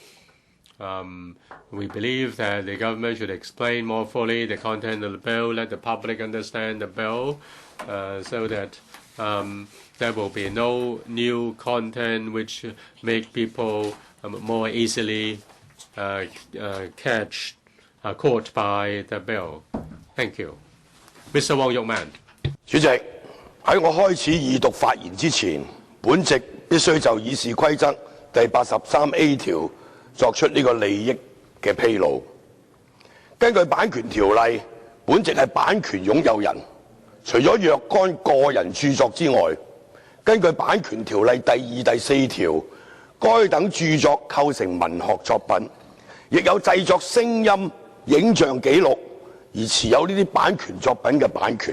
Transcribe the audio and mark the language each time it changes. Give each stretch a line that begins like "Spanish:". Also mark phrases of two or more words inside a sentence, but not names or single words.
English: We believe that the government should explain more fully the content of the bill, let the public understand the bill, so that there will be no new content which make people more easily caught by the bill. Thank you. Mr. Wong Yuk-man。
Cantonese: 主席，喺我開始二讀發言之前，本席必須就議事規則第83A 條作出呢個利益嘅披露。根據版權條例，本席係版權擁有人，除咗若干個人著作之外，根據版權條例第2、第4條，該等著作構成文學作品，亦有製作聲音、影像紀錄而持有呢啲版權作品嘅版權。